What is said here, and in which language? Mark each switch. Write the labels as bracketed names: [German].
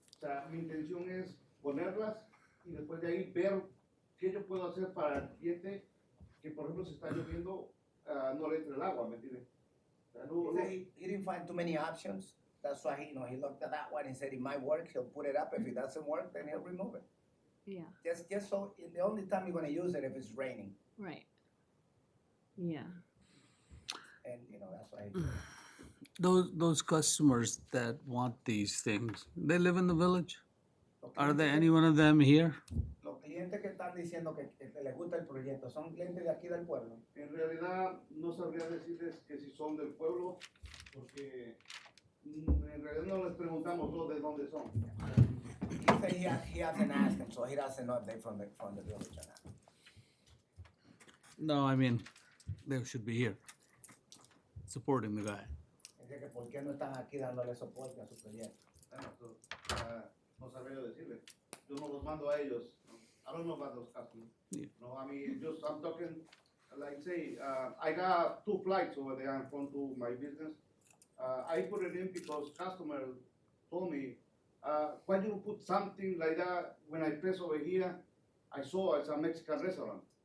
[Spanish] O sea, mi intención es ponerlas y después de ahí ver qué yo puedo hacer para el cliente que, por ejemplo, si está lloviendo, no le entre el agua, ¿me entiendes? O sea, [English] He said he didn't find too many options. That's why he looked at that one and said it might work. He'll put it up. If it doesn't work, then he'll remove it. Yeah, Just so the only time you're gonna use it if it's raining, right. Yeah. and that's why. He Those customers that want these things, they live in the village? Are there any one of them here? [Spanish] Los clientes que están diciendo que les gusta el proyecto son clientes de aquí del pueblo. En realidad no sabría decirles que si son del pueblo, porque en realidad no les preguntamos de dónde son. [English] He said he hasn't asked them, so he doesn't know if they're from the village or not. No, I mean, they should be here, supporting the guy. [Spanish] Dice que por qué no están aquí dándole soporte a su proyecto. Bueno, no sabría decirles. Yo no los mando a ellos. ¿No? [English] I don't know about those customers. Yeah. No, I mean, I'm talking, like say, I got 2 flights over there in front of my business. I put it in because customer told me, why you put something like that when I press over here, I saw it's a Mexican restaurant.